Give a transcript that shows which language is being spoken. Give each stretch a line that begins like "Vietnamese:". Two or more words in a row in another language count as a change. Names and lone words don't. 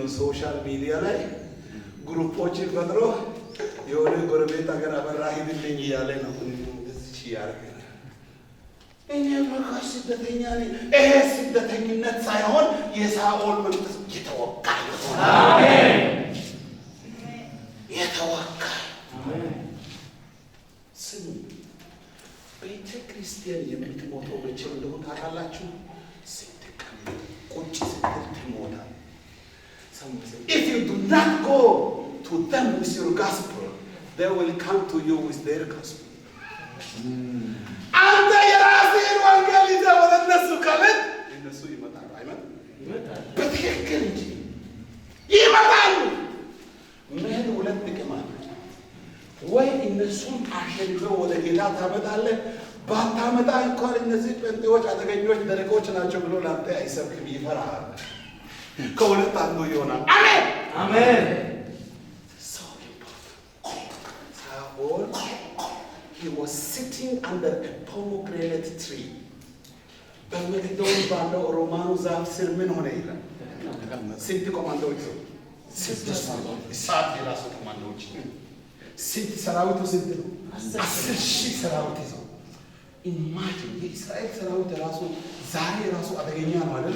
Amharic: ሶሻል ሚዲያ ላይ ግሩፖችን ፈጥሮ የሆነ ጎረቤት ሀገር አበራ ሂድልኝ እያለ ነው። እዚህ ያደርገ እኔ በቃ ስደተኛ ነኝ። ይሄ ስደተኝነት ሳይሆን የሳኦል መንፈስ የተወጋ ይሆናል። አሜን። የተወጋ ስሙ። ቤተ ክርስቲያን የምትሞተው መቼ እንደሆነ ታውቃላችሁ? ስትቀመጥ ቁጭ ስትል ትሞታል።
English: If you do not go to them with your gospel, they will come to you with their gospel.
Amharic: አንተ የራስህን ወንጌል ይዘህ ወደ እነሱ ካለት እነሱ ይመጣሉ። አይመጣም? በትክክል እንጂ ይመጣሉ። መሄድ ሁለት ጥቅም አለ። ወይ እነሱም አሸንፈው ወደ ጌታ ታመጣለህ። ባታመጣ እንኳን እነዚህ ጴንጤዎች አደገኞች ደረቆች ናቸው ብሎ ላንተ አይሰብክም፣ ይፈራሃል። ከሁለት አንዱ ይሆናል። አሜን አሜን። ሳኦል
English: he was sitting under a pomegranate tree
Amharic: በመግደል ባለው ሮማኑ ዛፍ ስር ምን ሆነ ይላል? ስንት ኮማንዶዎች ነው? እሳት የራሱ ኮማንዶዎች ስንት ሰራዊቱ ስንት ነው? 10,000 ሰራዊት ይዘው ኢማጂን የእስራኤል ሰራዊት ራሱ ዛሬ ራሱ አደገኛ ነው አይደል?